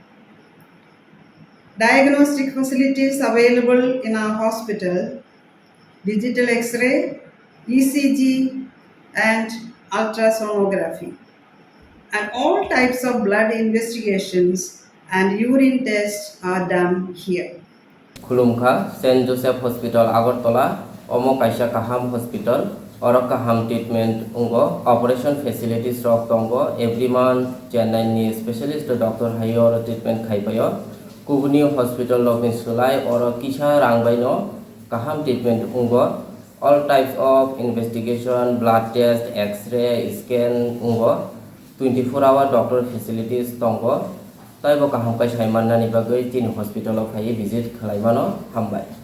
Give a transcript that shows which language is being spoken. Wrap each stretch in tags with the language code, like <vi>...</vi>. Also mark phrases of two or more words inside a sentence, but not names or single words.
<en>Diagnostic facilities available in our hospital, digital X-ray, ECG and ultrasonography. And all types of blood investigations and urine tests are done here.</en> <trp>Khulumkha St. Joseph Hospital Agartala Omo Kaisa Kaham Hospital or Kaham treatment ungo</trp> <en>operation facilities</en> <trp>rok tongo</trp> <en>every month</en> <trp>Chennai ni</trp> <en>specialist doctor</en> <trp>hayo treatment khaipayo Khogwi hospital login sulai or kisha rangbaino Kaham treatment ungo</trp> <en>all types of investigation blood test x-ray scan</en> <trp>ungo</trp> <en>24-hour doctor facilities</en> <trp>tongo Taibo kaham kai saimannani bagai tin hospital of hai visit khalaimano hambai</trp>